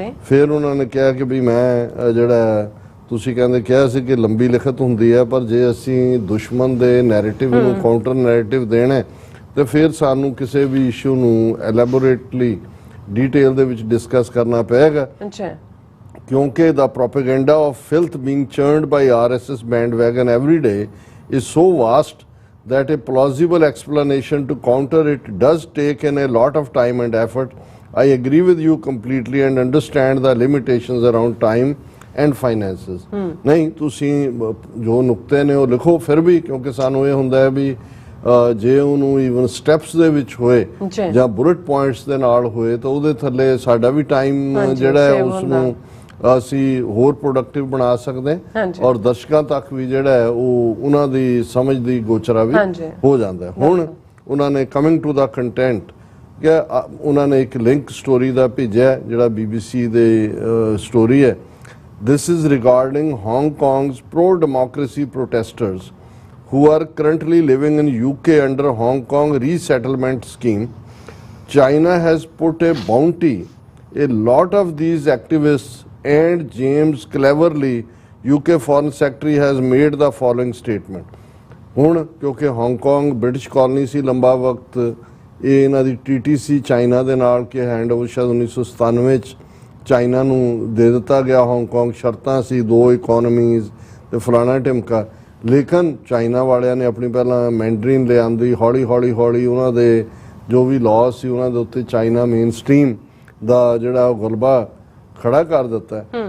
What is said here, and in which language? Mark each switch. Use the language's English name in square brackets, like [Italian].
[Punjabi] ਫਿਰ ਉਹਨਾਂ ਨੇ ਕਿਹਾ ਕਿ ਵੀ ਮੈਂ ਜਿਹੜਾ ਤੁਸੀਂ ਕਹਿੰਦੇ ਕਿਹਾ ਸੀ ਕਿ ਲੰਬੀ ਲਿਖਤ ਹੁੰਦੀ ਹੈ, ਪਰ ਜੇ ਅਸੀਂ ਦੁਸ਼ਮਣ ਦੇ ਨੈਰੇਟਿਵ ਨੂੰ ਕਾਊਂਟਰ ਨੈਰੇਟਿਵ ਦੇਣਾ ਤੇ ਫਿਰ ਸਾਨੂੰ ਕਿਸੇ ਵੀ ਇਸ਼ੂ ਨੂੰ ਐਲੈਬੋਰੇਟਲੀ ਡਿਟੇਲ ਦੇ ਵਿੱਚ ਡਿਸਕਸ ਕਰਨਾ ਪਏਗਾ, ਕਿਉਂਕਿ [English] the propaganda of filth being churned by RSS bandwagon every day is so vast that a plausible explanation to counter it does take in a lot of time and effort. I agree with you completely and understand the limitations around time and finances. [Punjabi] ਨਹੀਂ ਤੁਸੀਂ ਜੋ ਨੁਕਤੇ ਨੇ ਉਹ ਲਿਖੋ ਫਿਰ ਵੀ, ਕਿਉਂਕਿ ਸਾਨੂੰ ਇਹ ਹੁੰਦਾ ਹੈ ਵੀ ਜੇ ਉਹਨੂੰ ਈਵਨ ਸਟੈਪਸ ਦੇ ਵਿੱਚ ਹੋਏ ਜਾਂ ਬੁਲਟ ਪੁਆਇੰਟਸ ਦੇ ਨਾਲ ਹੋਏ ਤਾਂ ਉਹਦੇ ਥੱਲੇ ਸਾਡਾ ਵੀ ਟਾਈਮ ਜਿਹੜਾ ਹੈ ਉਸ ਨੂੰ ਅਸੀਂ ਹੋਰ ਪ੍ਰੋਡਕਟਿਵ ਬਣਾ ਸਕਦੇ ਹਾਂ ਔਰ ਦਰਸ਼ਕਾਂ ਤੱਕ ਵੀ ਜਿਹੜਾ ਹੈ ਉਹ ਉਹਨਾਂ ਦੀ ਸਮਝ ਦੀ ਗੋਚਰਾ ਵੀ ਹੋ ਜਾਂਦਾ। ਹੁਣ ਉਹਨਾਂ ਨੇ [English] coming to the content [Punjabi] ਕਿ ਉਹਨਾਂ ਨੇ ਇੱਕ ਲਿੰਕ ਸਟੋਰੀ ਦਾ ਭੇਜਿਆ ਜਿਹੜਾ BBC ਦੇ ਸਟੋਰੀ ਹੈ। [English] This is regarding Hong Kong's pro-democracy protesters who are currently living in UK under Hong Kong resettlement scheme. China has put a bounty. A lot of these activists and James cleverly, UK Foreign Secretary has made the following statement. [Punjabi] ਹੁਣ ਕਿਉਂਕਿ Hong Kong British colony ਸੀ ਲੰਬਾ ਵਕਤ, ਇਹ ਇਹਨਾਂ ਦੀ TTC China ਦੇ ਨਾਲ ਕਿ handover ਸ਼ਾਇਦ 1997 ਚ ਚਾਈਨਾ ਨੂੰ ਦੇ ਦਿੱਤਾ ਗਿਆ। ਹਾਂਗਕਾਂਗ ਸ਼ਰਤਾਂ ਸੀ 2 ਇਕੋਨਮੀਜ਼ ਤੇ ਫਲਾਣਾ ਢਿਮਕਾ, ਲੇਕਿਨ ਚਾਈਨਾ ਵਾਲਿਆਂ ਨੇ ਆਪਣੀ ਪਹਿਲਾਂ ਮੈਂਡਰੀਨ ਲਿਆਂਦੀ, ਹੌਲੀ ਹੌਲੀ ਹੌਲੀ ਉਹਨਾਂ ਦੇ ਜੋ ਵੀ ਲਾਅ ਸੀ ਉਹਨਾਂ ਦੇ ਉੱਤੇ ਚਾਈਨਾ ਮੇਨ ਸਟ੍ਰੀਮ ਦਾ ਜਿਹੜਾ ਗਲਬਾ ਖੜਾ ਕਰ ਦਿੱਤਾ।